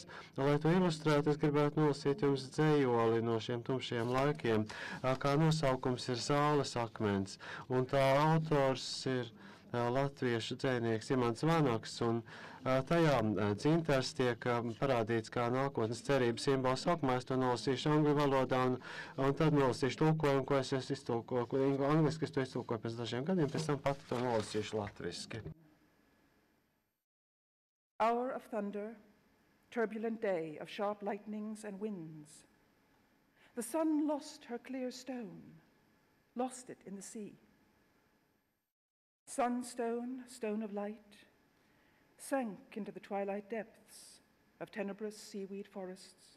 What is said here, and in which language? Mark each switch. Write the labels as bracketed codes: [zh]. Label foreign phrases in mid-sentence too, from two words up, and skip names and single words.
[lv] Lai to ilustrētu, es gribētu nolasīt jums dzējoli no šiem tumšiem laikiem, kā nosaukums ir Saules akmens, un tā autors ir latviešu dzejnieks Imants Vanaks, un tajā dzintars tiek parādīts kā nākotnes cerības simbols. Sākumā es to nolasīšu [en] angļu valodā, [lv] un tad nolasīšu tulkojumu, ko es iztulkoju angliski, es to iztulkoju pēc dažiem gadiem, pēc tam pat to nolasīšu latviski. [en] Hour of thunder, turbulent day of sharp lightnings and winds. The sun lost her clear stone, lost it in the sea. Sunstone, stone of light, sank into the twilight depths of tenebrous seaweed forests.